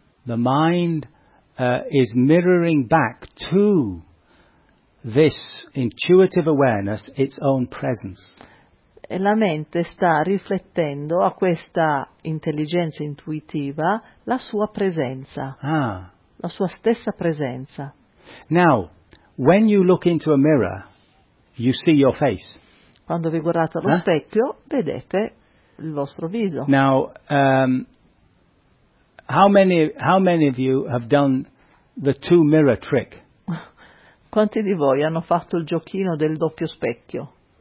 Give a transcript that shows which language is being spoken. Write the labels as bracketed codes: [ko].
[en] The mind is mirroring back to this intuitive awareness its own presence. [it] E la mente sta riflettendo a questa intelligenza intuitiva la sua presenza. La sua stessa presenza. [en] Now, when you look into a mirror, you see your face. [it] Quando vi guardate allo specchio, vedete il vostro viso. [en] Now, how many of you have done the two mirror trick? [it] Quanti di voi hanno fatto il giochino del doppio specchio?